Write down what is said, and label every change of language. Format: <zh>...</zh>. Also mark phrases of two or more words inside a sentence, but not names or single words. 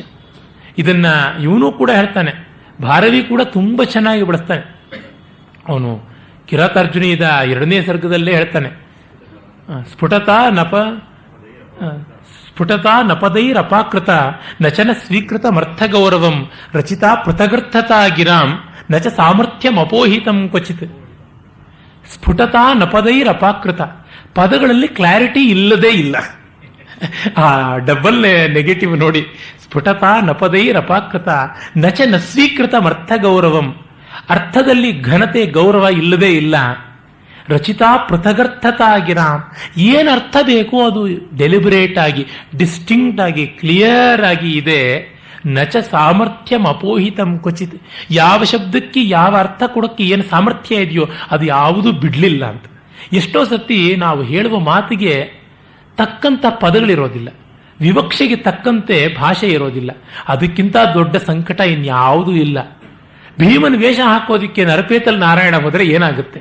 <kn>ಇದನ್ನ ಇವನು ಕೂಡ ಹೇಳ್ತಾನೆ, ಭಾರವಿ ಕೂಡ ತುಂಬ ಚೆನ್ನಾಗಿ ಬಳಸ್ತಾನೆ. ಅವನು ಕಿರಾತಾರ್ಜುನಿದ 2ನೇ ಸರ್ಗದಲ್ಲೇ ಹೇಳ್ತಾನೆ,</kn> <sa>ಸ್ಫುಟತಾ ನಪದೈರಪಾಕೃತ ನಚನ ಸ್ವೀಕೃತ ಮರ್ಥಗೌರವಂ ರಚಿತಾ ಪೃಥಗರ್ಥತಾ ಗಿರಾಂ ನಚ ಸಾಮರ್ಥ್ಯಂ ಅಪೋಹಿತಂ ಕ್ವಚಿತ್. ಸ್ಫುಟತಾ ನಪದೈರಪಾಕೃತ,</sa> <kn>ಪದಗಳಲ್ಲಿ ಕ್ಲಾರಿಟಿ ಇಲ್ಲದೇ ಇಲ್ಲ. ಆ</kn> <en>double negative</en> <kn>ನೋಡಿ.</kn> <sa>ಸ್ಫುಟತಾ ನಪದೈರಪಾಕೃತ ನಚ ನ ಸ್ವೀಕೃತ ಮರ್ಥಗೌರವಂ,</sa> <kn>ಅರ್ಥದಲ್ಲಿ ಘನತೆ ಗೌರವ ಇಲ್ಲದೇ ಇಲ್ಲ.</kn> <sa>ರಚಿತಾ ಪೃಥಗರ್ಥತಾಗಿರಾಮ್,</sa> <kn>ಏನು ಅರ್ಥ ಬೇಕೋ ಅದು ಡೆಲಿಬರೇಟ್ ಆಗಿ, ಡಿಸ್ಟಿಂಕ್ಟ್ ಆಗಿ, ಕ್ಲಿಯರ್ ಆಗಿ ಇದೆ.</kn> <sa>ನಚ ಸಾಮರ್ಥ್ಯಂ ಅಪೋಹಿತಂ ಕ್ವಚಿತ್,</sa> <kn>ಯಾವ ಶಬ್ದಕ್ಕೆ ಯಾವ ಅರ್ಥ ಕೊಡೋಕ್ಕೆ ಏನು ಸಾಮರ್ಥ್ಯ ಇದೆಯೋ ಅದು ಯಾವುದೂ ಬಿಡಲಿಲ್ಲ ಅಂತ. ಎಷ್ಟೋ ಸತಿ ನಾವು ಹೇಳುವ ಮಾತಿಗೆ ತಕ್ಕಂಥ ಪದಗಳಿರೋದಿಲ್ಲ, ವಿವಕ್ಷೆಗೆ ತಕ್ಕಂತೆ ಭಾಷೆ ಇರೋದಿಲ್ಲ. ಅದಕ್ಕಿಂತ ದೊಡ್ಡ ಸಂಕಟ ಇನ್ಯಾವುದೂ ಇಲ್ಲ. ಭೀಮನ ವೇಷ ಹಾಕೋದಿಕ್ಕೆ ನರಪೇತಲ್ ನಾರಾಯಣ ಹೋದರೆ ಏನಾಗುತ್ತೆ?</kn>